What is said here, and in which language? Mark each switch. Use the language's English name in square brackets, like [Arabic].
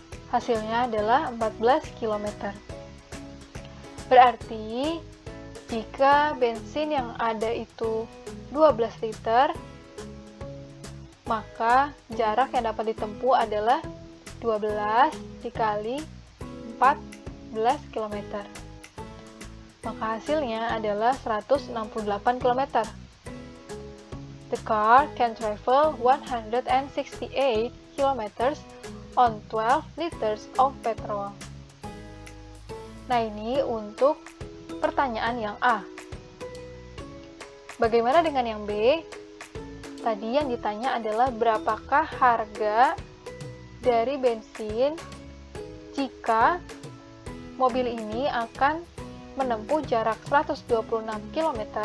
[Indonesian] Hasilnya adalah 14 km. Berarti, jika bensin yang ada itu 12 liter, maka jarak yang dapat ditempuh adalah 12 dikali 14 km. Maka hasilnya adalah 168 km. [English] The car can travel 168 km on 12 liters of petrol. [Indonesian] Nah, ini untuk pertanyaan yang A. Bagaimana dengan yang B? Tadi yang ditanya adalah berapakah harga dari bensin jika mobil ini akan menempuh jarak 126 km.